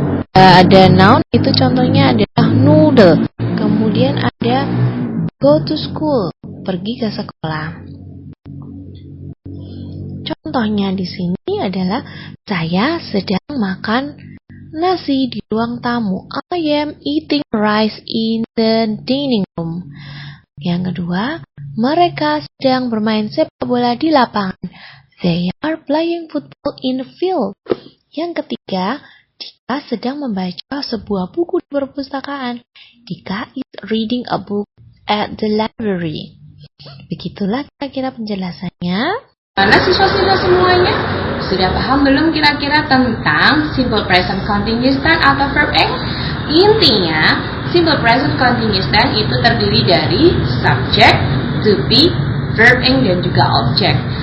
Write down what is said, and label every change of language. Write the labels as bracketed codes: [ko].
[id] Ada noun itu contohnya adalah noodle. Kemudian ada [en] go to school, [id] pergi ke sekolah. Contohnya di sini adalah saya sedang makan nasi di ruang tamu. [en] I am eating rice in the dining room. [id] Yang kedua, mereka sedang bermain sepak bola di lapangan. [en] They are playing football in the field. [id] Yang ketiga, Dika sedang membaca sebuah buku di perpustakaan. [en] Dika is reading a book at the library. [id] Begitulah kira-kira penjelasannya. Mana siswa-siswa semuanya? Sudah paham belum kira-kira tentang simple present continuous tense atau verb ing? Intinya, simple present continuous tense itu terdiri dari subject, to be, verb ing, dan juga object.